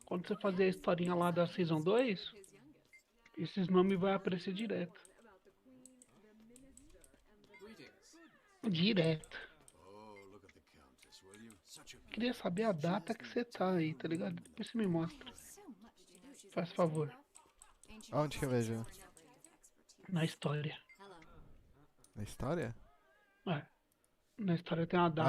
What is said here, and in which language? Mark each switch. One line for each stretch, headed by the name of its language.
Portuguese: quando você fazer a historinha lá da Season 2, esses nomes vão aparecer direto.
English: Greetings.
Portuguese: Direto.
English: Oh, look at the Countess, will you? Such a
Portuguese: Queria saber a data que você tá aí, tá ligado? Depois você me mostra. Faz favor. Aonde que eu vejo? Na história. Na história? É. Na história tem uma data,